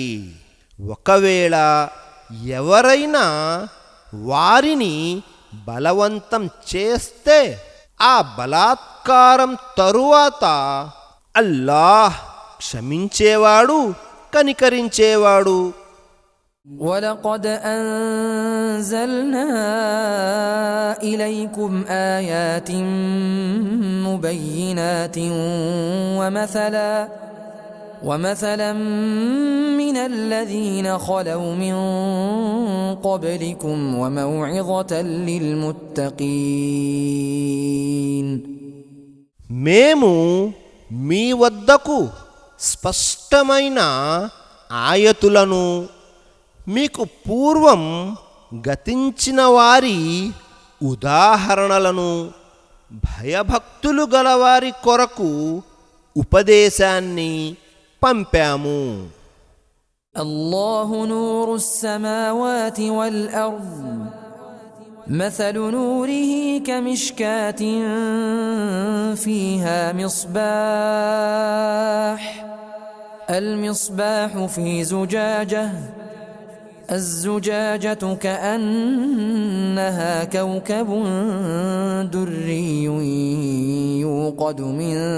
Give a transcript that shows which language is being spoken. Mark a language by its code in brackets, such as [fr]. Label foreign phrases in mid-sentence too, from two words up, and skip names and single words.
[te] ఒకవేళ ఎవరైనా వారిని బలవంతం చేస్తే ఆ బలాత్కారం తరువాత అల్లాహ్ క్షమించేవాడు, కనికరించేవాడు. [ar] وَلَقَدْ أَنزَلْنَا إِلَيْكُمْ آيَاتٍ مُبَيِّنَاتٍ وَمَثَلًا مِنَ الَّذِينَ خَلَوْا مِن قَبْلِكُمْ وَمَوْعِظَةً لِلْمُتَّقِينَ. [te] మేము మీ వద్దకు స్పష్టమైన ఆయతులను, మీకు పూర్వం గతించిన వారి ఉదాహరణలను, భయభక్తులు గలవారి కొరకు ఉపదేశాన్ని పంపాము. [ar] الله نور السماوات والأرض مثل نوره كمشكاة فيها المصباح في زجاجة الزجاجة كأنها كوكب دري يوقد من